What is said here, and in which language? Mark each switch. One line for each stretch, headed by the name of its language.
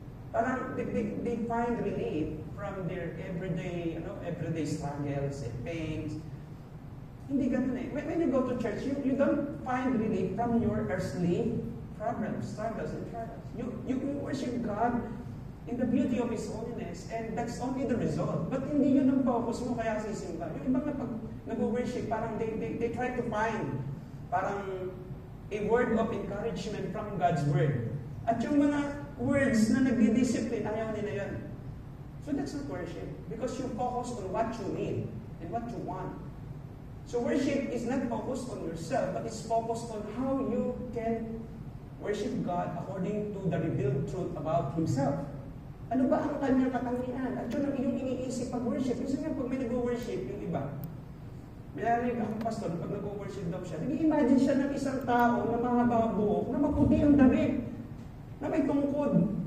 English: Parang they find relief from their everyday struggles and pains.
Filipino: Hindi ganun eh.
English: When you go to church, you don't find relief from your earthly problems, struggles, and trials. You worship God in the beauty of His holiness, and that's only the result.
Filipino: But hindi yun ang focus mo, kaya sisimba. Yung iba nga pag nag-worship, parang
English: they try to find parang a word of encouragement from God's Word.
Filipino: At yung mga words na nagdi-discipline, ayaw nila yun.
English: So that's not worship, because you focus on what you need and what you want. So worship is not focused on yourself, but it's focused on how you can worship God according to the revealed truth about Himself.
Filipino: Ano ba ang kanyang katangian? At yun ang iyong iniisip pag worship. Kasi nga pag may nag-worship, yung iba, may narinig akong pastor, pag nag-worship daw siya, nag-imagine siya ng isang tao na mahaba ang buhok, na maputi ang damit, na may tungkod.